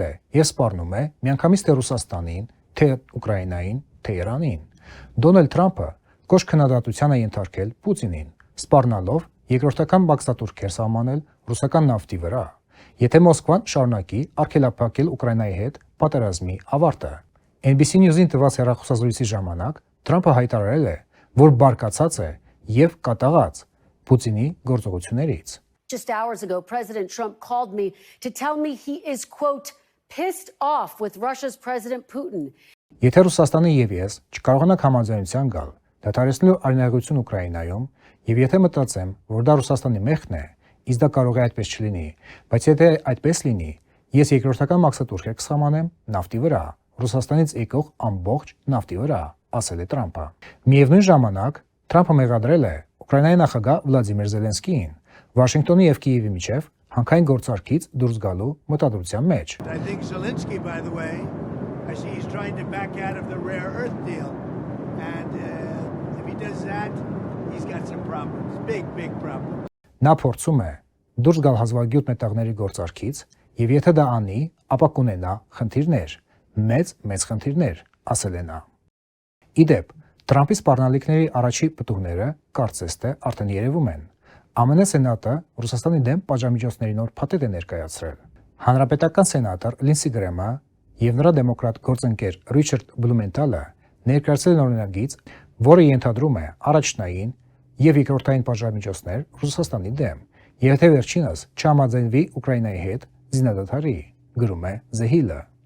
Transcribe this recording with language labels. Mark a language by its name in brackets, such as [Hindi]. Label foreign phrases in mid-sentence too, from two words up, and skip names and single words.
[Armenian] է եւ սպառնում է միանգամից թե Ռուսաստանին, թե Ուկրաինային, թե Իրանին։ Դոնալդ Թրամփը կոշտ քննադատության է ենթարկել Պուտինին, սպառնալով երկրորդական բաքսատուրքեր սահմանել ռուսական նավթի վրա, եթե Մոսկվան շարունակի արգելափակել Ուկրաինայի հետ պատերազմի ավարտը։ NBC News-ին տված հեռախոսազրույցի ժամանակ Թրամփը հայտարարել է, որ բարկացած է եւ կատաղած Պուտինի գործողություններից։ [English] Just hours ago, President Trump called me to tell me he is, quote, pissed off with Russia's President Putin. [Armenian] Եթե Ռուսաստանը եւ ես չկարողանանք համաձայնության գալ դադարեցնելու արյունահեղություն Ուկրաինայում, եւ եթե մտածեմ, որ դա Ռուսաստանի մեղքն է, իսկ դա կարող է այդպես չլինի, բայց եթե այդպես լինի, ես երկրորդական մաքսատուրք կսահմանեմ նավթի վրա, Ռուսաստանից եկող ամբողջ նավթի վրա, ասել է Թրամփը։ Միևնույն ժամանակ Թրամփը մեղադրել է Ուկրաինայի նախագահ Վլադիմիր Զելենսկիին Վաշինգտոնի եւ Կիևի միջև հանքային գործարքից դուրս գալու մտադրության մեջ։ [English] I think Zelensky, by the way, I see he's trying to back out of the rare earth deal. And if he does that, he's got some problems, big problems. [Armenian] Նա փորձում է դուրս գալ հազվագյուտ մետաղների գործարքից եւ եթե դա անի, ապա կունենա խնդիրներ, մեծ խնդիրներ, ասել է նա։ Իդեպ, Թրամփի սպառնալիքների առաջի պտուղները կարծես թե արդեն երևում են։ ԱՄՆ սենատը Ռուսաստանի դեմ պատժամիջոցների նոր փաթեթ է ներկայացրել։ Հանրապետական սենատոր Լինսի Գրեմը եւ նրա դեմոկրատ գործընկեր Ռիչարդ Բլումենտալը ներկայացրել են օրինագիծ, որը ենթադրում է առաջնային եւ երկրորդային պատժամիջոցներ Ռուսաստանի դեմ, եւ եթե վերջինս չհամաձայնվի Ուկրաինայի հետ զինադադարի, գրում է The Hill-ը։